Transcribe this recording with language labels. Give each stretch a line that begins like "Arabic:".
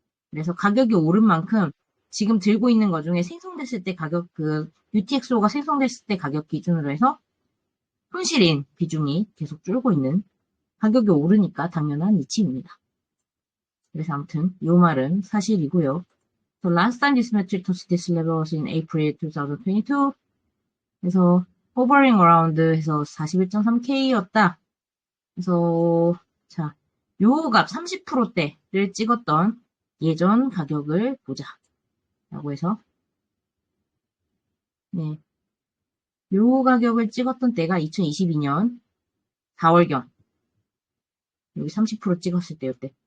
Korean: 그래서 가격이 오른 만큼 지금 들고 있는 것 중에 생성됐을 때 가격 UTXO가 생성됐을 때 가격 기준으로 해서 손실인 비중이 계속 줄고 있는 가격이 오르니까 당연한 이치입니다. 그래서 아무튼 이 말은 사실이고요.
English: So last time this metric touched this level was in April 2022.
Korean: 그래서
English: hovering around
Korean: 해서 41.3K였다. 그래서 자, 요 값 30%대를 찍었던 예전 가격을 보자. 라고 해서 네, 요 가격을 찍었던 때가 2022년 4월경 여기 30% 찍었을 때였대.